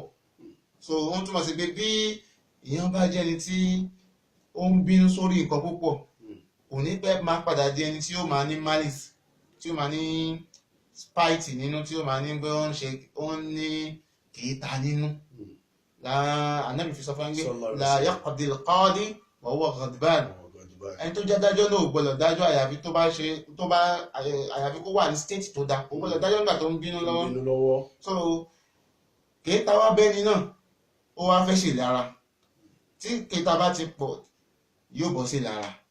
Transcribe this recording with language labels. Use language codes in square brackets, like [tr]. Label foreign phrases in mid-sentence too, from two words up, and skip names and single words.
[yo] so ó ń túmọ̀ sí pé bí èèyàn bá jẹ́ ẹni tí ó ń bínú sórí nǹkan púpọ̀ kò ní pẹ́ máa padà di ẹni tí ó máa ní malice tí ó máa ní spite nínú tí ó máa ní pé ó ń ní kéétà nínú. Ànábì fi sọ fún ẹgbẹ́ [ar] لا يقضي القاضي وهو غضبان, [yo] ẹni tó jẹ́ dájọ́ náà ò gbọ́dọ̀ dájọ́ àyàfi àyàfi kó wà ní state tó dáa, kò gbọ́dọ̀ dájọ́ nígbà tó ń bínú lọ́wọ́. so kéétà wá bẹ́ni náà ó wá fẹ́ ṣe lára tí kéétà bá ti pọ̀ yóò bọ́ sí lára.